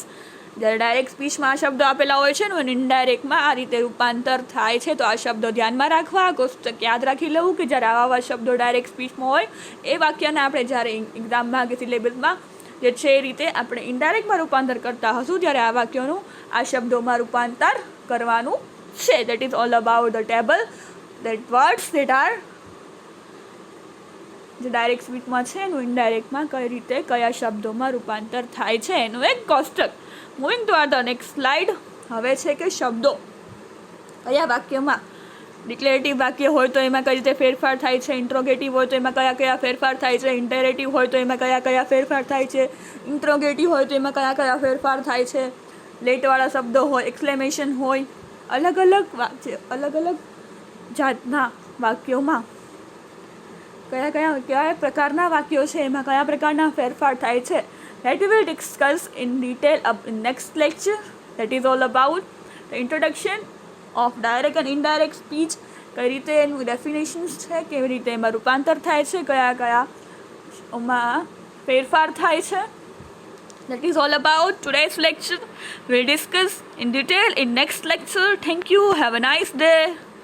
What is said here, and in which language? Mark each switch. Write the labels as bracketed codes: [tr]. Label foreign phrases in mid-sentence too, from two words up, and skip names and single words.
[gu] જ્યારે ડાયરેક્ટ સ્પીચમાં આ શબ્દો આપેલા હોય છે ને અને ઇનડાયરેક્ટમાં આ રીતે રૂપાંતર થાય છે, તો આ શબ્દો ધ્યાનમાં રાખવા, કોષ્ટક યાદ રાખી લેવું કે જ્યારે આવા શબ્દો ડાયરેક્ટ સ્પીચમાં હોય એ વાક્યને આપણે જ્યારે એક્ઝામમાં કે સિલેબસમાં જે છે એ રીતે આપણે ઇનડાયરેક્ટમાં રૂપાંતર કરતા હશું, ત્યારે આ વાક્યોનું આ શબ્દોમાં રૂપાંતર કરવાનું છે. [en] That is all about the table, that words that are [gu] જે ડાયરેક્ટ સ્પીચમાં છે એનું ઇનડાયરેક્ટમાં કઈ રીતે કયા શબ્દોમાં રૂપાંતર થાય છે એનું એક કોષ્ટક. [en] Moving to the next slide. [gu] હવે છે કે શબ્દો કયા વાક્યમાં ડિક્લેરેટિવ વાક્ય હોય તો એમાં કઈ રીતે ફેરફાર થાય છે, ઇન્ટ્રોગેટિવ હોય તો એમાં કયા કયા ફેરફાર થાય છે, ઇમ્પેરેટિવ હોય તો એમાં કયા કયા ફેરફાર થાય છે, ઇન્ટ્રોગેટિવ હોય તો એમાં કયા કયા ફેરફાર થાય છે, લેટવાળા શબ્દો હોય, એક્સક્લેમેશન હોય, અલગ અલગ જાતના વાક્યોમાં કયા પ્રકારના વાક્યો છે, એમાં કયા પ્રકારના ફેરફાર થાય છે, [en] that we will discuss in detail in next lecture. That is all about the introduction of direct and indirect speech. [gu] કઈ રીતે એનું ડેફિનેશન્સ છે, કેવી રીતે એમાં રૂપાંતર થાય છે, કયા કયા એમાં ફેરફાર થાય છે. [en] That is all about today's lecture. We'll discuss in detail in next lecture. Thank you. Have a nice day.